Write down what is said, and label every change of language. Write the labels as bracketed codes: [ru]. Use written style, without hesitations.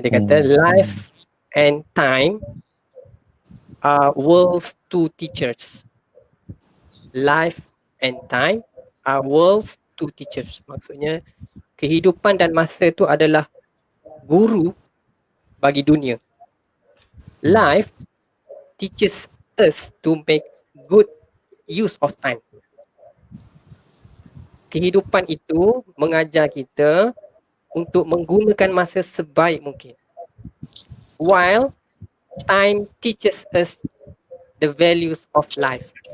[ms] Dia kata [en] life and time are world's two teachers. Life and time are world's two teachers. [ms] Maksudnya kehidupan dan masa itu adalah guru bagi dunia. [en] Life teaches us to make good use of time. [ms] Kehidupan itu mengajar kita untuk menggunakan masa sebaik mungkin. [en] While time teaches us the values of life.